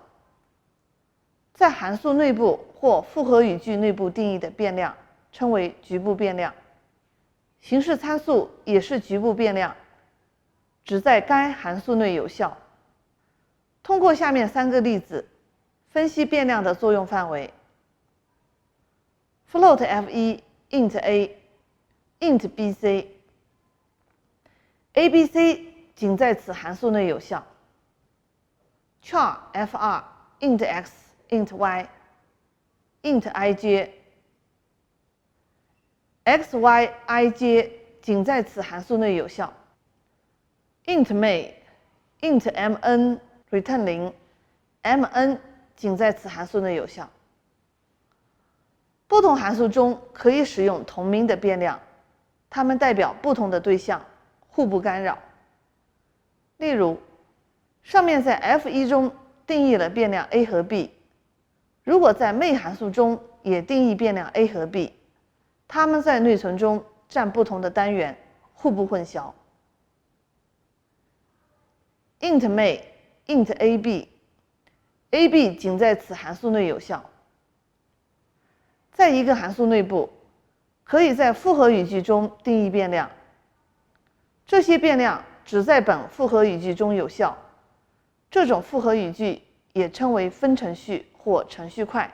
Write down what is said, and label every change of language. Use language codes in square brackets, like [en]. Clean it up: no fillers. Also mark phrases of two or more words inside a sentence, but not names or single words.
[zh] 在函数内部或复合语句内部定义的变量称为局部变量。形式参数也是局部变量，只在该函数内有效。通过下面3个例子，分析变量的作用范围。 [en] float f1 int a int [zh] bc。ABC 仅在此函数内有效。 [en] char f2 int x int y int ij xy ij [zh] 仅在此函数内有效。 [en] int main int mn return 0 mn [zh] 仅在此函数内有效。不同函数中可以使用同名的变量，它们代表不同的对象，互不干扰。例如，上面在 f1 中定义了变量 a 和 b， 如果在 main 函数中也定义变量 a 和 b， 它们在内存中占不同的单元，互不混淆。 [en] int main int ab ab [zh] 仅在此函数内有效。在一个函数内部，可以在复合语句中定义变量，这些变量只在本复合语句中有效。这种复合语句也称为分程序或程序块。